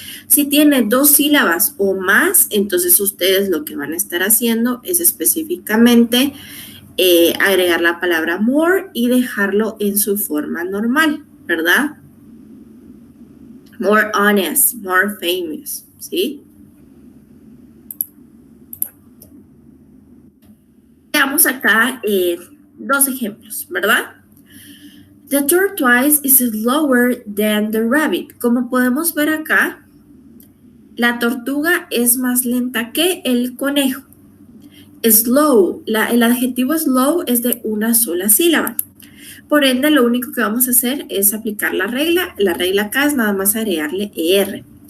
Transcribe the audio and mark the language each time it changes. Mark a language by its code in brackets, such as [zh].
[es] Si tiene 2 sílabas o más, entonces ustedes lo que van a estar haciendo es específicamente agregar la palabra more y dejarlo en su forma normal, ¿verdad? [en] More honest, more famous, ¿sí? [es] Veamos acá 2 ejemplos, ¿verdad? [en] The tortoise is slower than the rabbit. [es] Como podemos ver acá, la tortuga es más lenta que el conejo. Slow, el adjetivo slow es de una sola sílaba. Por ende, lo único que vamos a hacer es aplicar la regla. La regla acá es nada más agregarle ER.